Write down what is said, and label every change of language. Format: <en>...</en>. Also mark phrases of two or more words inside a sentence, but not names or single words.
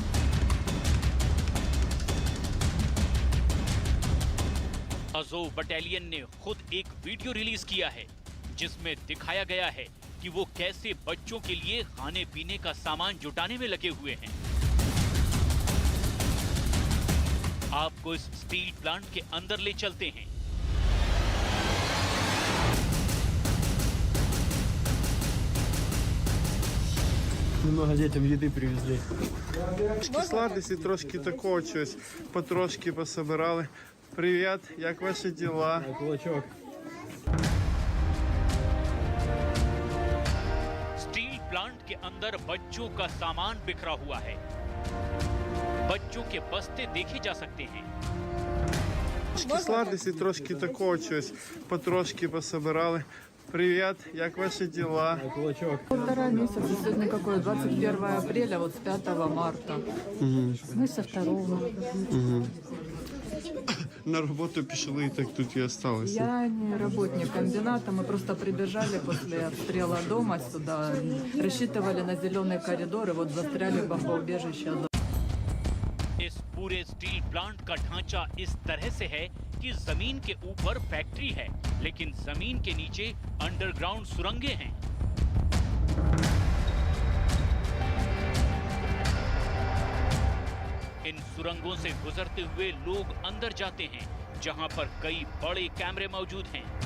<hi>अज़ोव बटालियन ने खुद एक वीडियो रिलीज किया है जिसमें दिखाया गया है कि वो कैसे बच्चों के लिए खाने पीने का सामान जुटाने में लगे हुए हैं। आपको इस</hi> <en>steel plant</en> <hi>के अंदर ले चलते हैं।</hi> <ru>Много детям еды привезли.</ru> <uk>Трошки сладості, трошки такого чогось. Потрошки пособирали. Привіт, як ваші діла? Кулачок.</uk> <en>steel plant</en> <hi>के अंदर बच्चों का सामान बिखरा हुआ है। बच्चों के बस्ते देखे जा सकते हैं।</hi> <uk>Трошки сладості, трошки такого чогось. Потрошки пособирали. Привет, як ваши дела? Кулачок.</uk> <ru>1,5 месяца, сегодня какое, 21 апреля, вот с 5 марта. Мы со 2. На работу пішли, так тут и осталось. Я не работник комбината, мы просто прибежали после обстрела дома сюда, рассчитывали на зеленый коридор и вот застряли в бомбоубежище.</ru> <hi>इस पूरे</hi> <en>steel plant</en> <hi>का ढांचा इस तरह से है कि जमीन के ऊपर फैक्ट्री है, लेकिन जमीन के नीचे अंडरग्राउंड सुरंगें हैं। इन सुरंगों से गुजरते हुए लोग अंदर जाते हैं, जहां पर कई बड़े कैमरे मौजूद हैं।</hi>